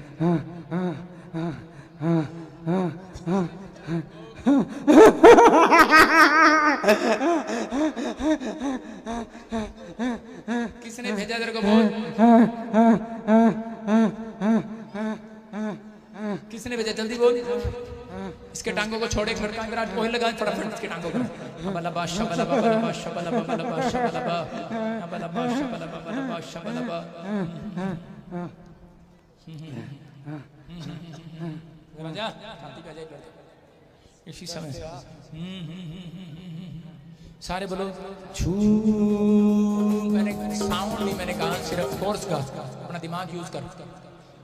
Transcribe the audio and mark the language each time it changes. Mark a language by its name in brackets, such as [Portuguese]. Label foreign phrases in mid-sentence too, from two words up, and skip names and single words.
[Hindi] किसने भेजा तेरे को? बोल, किसने भेजा? जल्दी बोल। इसके टांगों को छोड़े, खड़का मेरा कोई लगा फटाफट इसके टांगों को। बलबा शबलबा बलबा शबलबा बलबा शबलबा बलबा शबलबा बलबा शबलबा। राजा शांति पे जाए इसी समय। सारे बोलो छू। मैंने साउंड नहीं, मैंने कहा सिर्फ फोर्स का, अपना दिमाग यूज कर।